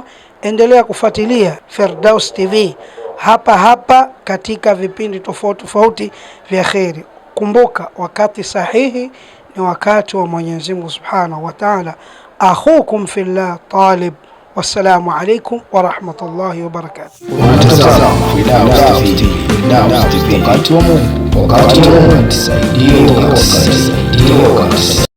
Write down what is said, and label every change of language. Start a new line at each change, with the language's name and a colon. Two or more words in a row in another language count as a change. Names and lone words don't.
Swahili: Endelea kufuatilia Firdaus TV hapa katika vipindi tofauti vya kheri. Kumbuka wakati sahihi ni wakati wa Mwenyezi Mungu
Arabic: سبحانه وتعالى. أخوكم في الله Talib. والسلام عليكم ورحمة الله وبركاته.
Swahili: Unatazama Firdaus TV, wakati wa Mungu, wakati wa Mungu. Tusaidie wakati.